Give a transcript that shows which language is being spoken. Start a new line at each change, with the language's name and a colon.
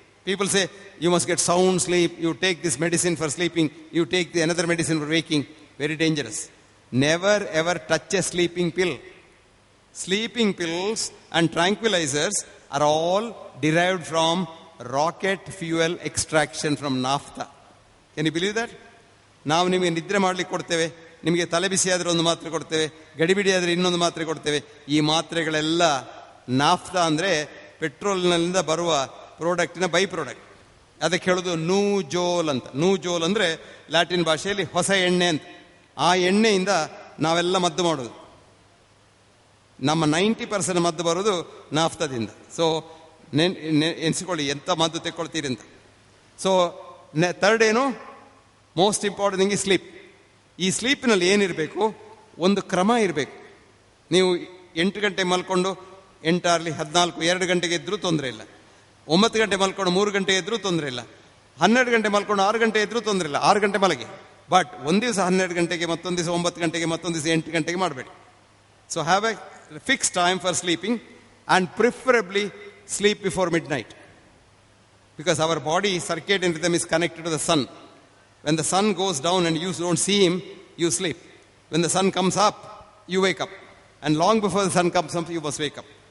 English: People say, you must get sound sleep, you take this medicine for sleeping, you take another medicine for waking. Very dangerous. Never ever touch a sleeping pill. Sleeping pills and tranquilizers are all derived from rocket fuel extraction from naphtha. Can you believe that?
Kannada: ನಾವು ನಿಮಗೆ ನಿದ್ರೆ ಮಾಡ್ಲಿಕ್ಕೆ ಕೊಡ್ತೇವೆ, ನಿಮಗೆ ತಲೆ ಬಿಸಿ ಆದರೆ ಒಂದು ಮಾತ್ರೆ ಕೊಡ್ತೇವೆ, ಗಡಿಬಿಡಿ ಆದರೆ ಇನ್ನೊಂದು ಮಾತ್ರೆ ಕೊಡ್ತೇವೆ. ಈ ಮಾತ್ರೆಗಳೆಲ್ಲ ನಾಫ್ತಾ ಅಂದರೆ ಪೆಟ್ರೋಲ್ನಿಂದ ಬರುವ ಪ್ರಾಡಕ್ಟಿನ ಬೈ ಪ್ರಾಡಕ್ಟ್. ಅದಕ್ಕೆ ಹೇಳೋದು ನೂಜೋಲ್ ಅಂತ. ನೂಜೋಲ್ ಅಂದರೆ ಲ್ಯಾಟಿನ್ ಭಾಷೆಯಲ್ಲಿ ಹೊಸ ಎಣ್ಣೆ ಅಂತ. ಆ ಎಣ್ಣೆಯಿಂದ ನಾವೆಲ್ಲ ಮದ್ದು ಮಾಡೋದು. ನಮ್ಮ 90% ಮದ್ದು ಬರೋದು ನಾಫ್ತಾದಿಂದ. ಸೊ ಎನ್ಸಿಕೊಳ್ಳಿ ಎಂಥ ಮದ್ದು ತೆಕ್ಕೊಳ್ತೀರಿ ಅಂತ.
English: So third ಏನು, most important thing ಈ sleep.
Kannada: ಈ ಸ್ಲೀಪಿನಲ್ಲಿ ಏನಿರಬೇಕು, ಒಂದು ಕ್ರಮ ಇರಬೇಕು. ನೀವು 8 ಗಂಟೆ ಮಲ್ಕೊಂಡು 8 ಆಗಲಿ 14, 2 ಗಂಟೆಗೆ ಎದ್ರೂ ತೊಂದರೆ ಇಲ್ಲ. 9 ಗಂಟೆ ಮಲ್ಕೊಂಡು 3 ಗಂಟೆ ಎದ್ರೂ ತೊಂದರೆ ಇಲ್ಲ. 12 ಗಂಟೆ ಮಲ್ಕೊಂಡು 6 ಗಂಟೆ ಎದ್ರೂ ತೊಂದರೆ ಇಲ್ಲ. 6 ಗಂಟೆ ಮಲಗಿ. ಬಟ್ ಒಂದು ದಿವಸ 12 ಗಂಟೆಗೆ, ಮತ್ತೊಂದು ದಿವಸ 9 ಗಂಟೆಗೆ, ಮತ್ತೊಂದು ದಿವಸ 8 ಗಂಟೆಗೆ ಮಾಡಬೇಡಿ.
English: So have a fix time for sleeping and preferably sleep before midnight, because our body circadian rhythm is connected to the sun. When the sun goes down and you don't see him, you sleep. When the sun comes up, you wake up, and long before the sun comes up, you must wake up.